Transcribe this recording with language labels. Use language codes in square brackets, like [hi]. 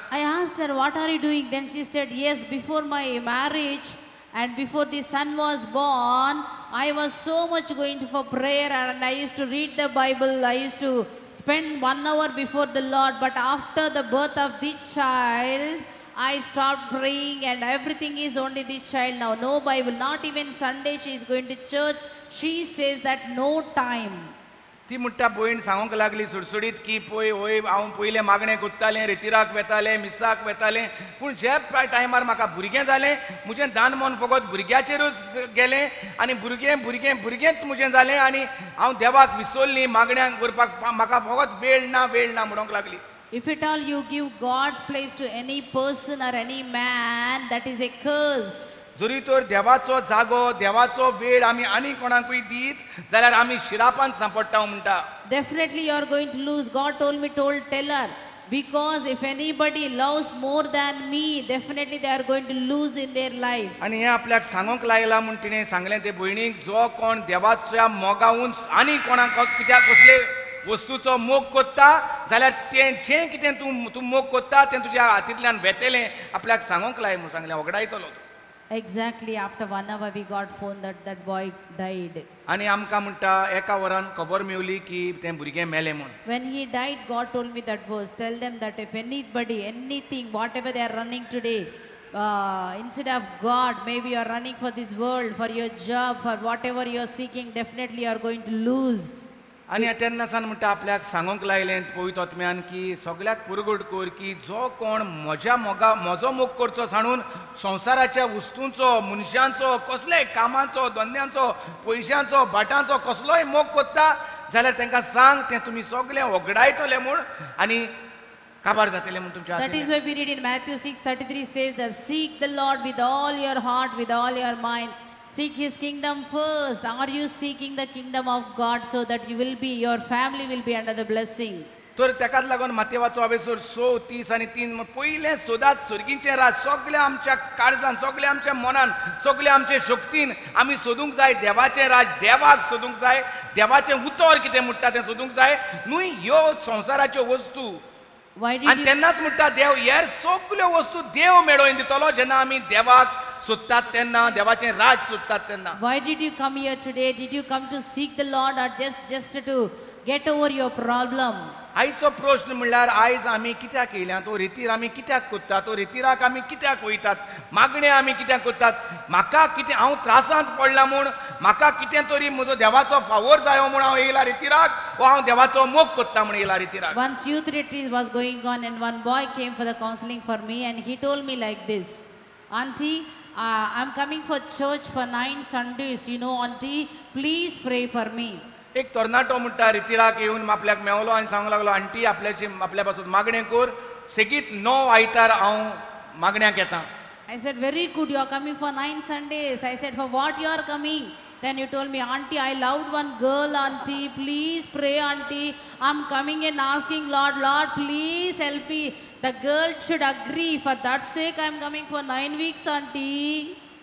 [en] I asked her, what are you doing? Then she said, yes, before my marriage and before the son was born, I was so much going for prayer and I used to read the Bible. I used to spend 1 hour before the Lord. But after the birth of this child, I stopped praying and everything is only this child now. No Bible, not even Sunday she is going to church. She says that no time. [kok] ती म्हणटा भयण सांगूंक लागली सुडसुडीत की पळय वय हांव पयलें मागणें करतालें रितीराक वेतालें मिसाक वेतालें पूण जे टायमार म्हाका भुरगें जालें म्हजें दान मन फकत भुरग्याचेरूच गेलें आनी भुरगेंच म्हजें जालें आनी हांव देवाक विसरलीं मागण्यांक करपाक म्हाका फकत वेळ ना म्हणूंक लागली. [en] If at all you give God's place to any person or any man, that is a curse. [kok] जरी तर देवाचो जागो देवाचो वेळ आमी आनी कोणाकूय दीत जाल्यार आमी शिरापान सांपडटा म्हणटा. [en] Definitely you are going to lose. God told me, tell her, because if anybody loves more than me, definitely they are going to lose in their life. [kok] आनी हें आपल्याक सांगूंक लायला म्हण तिणें सांगलें ते भयणीक जो कोण देवाच्या मोगावून आनी कोणाक कित्याक कसले वस्तूचो मोग करता जाल्यार तें जें कितें तूं मोग करता तें तुज्या हातींतल्यान वेतेलें आपल्याक सांगूंक लाय म्हूण सांगलें वगडायतलो. [en] Exactly after 1 hour we got phone that boy died. [kok] आनी आमकां म्हणटा एका वरान खबर मेवली की तें भुरगें मेलें म्हूण. [en] When he died, God told me that verse. Tell them that if anybody, anything, whatever they are running today, instead of God, maybe you are running for this world, for your job, for whatever you are seeking, definitely you are going to lose. [kok] आनी तेन्नासान म्हणटा आपल्याक सांगूंक लायलें पवित्र आत्म्यान की सगळ्याक पुरगूट कर की जो कोण म्हजो मोग करचो सांडून संवसाराच्या वस्तूंचो मनशांचो कसलेय कामाचो धंद्यांचो पयशांचो भाटांचो कसलोय मोग करता जाल्यार तांकां सांग तें तुमी सगळें वगडायतले म्हूण आनी काबार जातलें म्हूण तुमच्या. [en] That is why we read in Matthew 6:33 says that seek the Lord with all your heart, with all your mind. Seek his kingdom first. Are you seeking the kingdom of God so that your family will be under the blessing? [kok] तर तेकाच लागून मातेवाचो अवेसूर 6:30 आनी 3 पयलें सोदात सुर्गीचें राज सगळें आमच्या काळजान सगळें आमच्या मनान सगळें आमचे शक्तीन आमी सोदूंक जाय देवाचें राज देवाक सोदूंक जाय देवाचें उतर कितें म्हणटा तें सोदूंक जाय न्हय ह्यो संवसाराच्यो वस्तू. आनी तेन्नाच म्हणटा देव हेर सगळ्यो वस्तू देव मेळोवन दितलो जेन्ना आमी देवाक सोदतात तेन्ना देवाचें राज सोदतात तेन्ना. [en] Why did you come here today? Did you come to seek the Lord or just to get over your problem? [kok] आयचो प्रश्न म्हणल्यार आयज आमी कित्याक येयल्या तो रितीर आमी कित्याक करतात तो रितीराक आमी कित्याक वयतात मागणे आमी कित्याक करतात म्हाका कितें हांव त्रासांत पडला म्हूण म्हाका कितें तरी म्हजो देवाचो फावोर जायो म्हूण हांव येयला रितीराक वा हांव देवाचो मोग करता म्हूण येयला रितीराक. [en] Once youth retreat was going on and one boy came for the counseling for me and he told me like this, Auntie, I'm coming for church for 9 Sundays, you know, auntie, please pray for me. [kok] एक तरणाटो म्हणटा रितीराक येवन आपल्याक मेवलो आनी सांगूंक लागलो आंटी आपल्या पासून मागणें कर सेगीत 9 आयतार हांव मागण्याक येता. [en] I said, very good, you are coming for 9 Sundays. I said, for what you are coming? Then you told me, auntie, I loved one girl, auntie, please pray, auntie. I'm coming and asking, Lord, please help me. The girl should agree. For that sake, I'm coming for 9 weeks, auntie.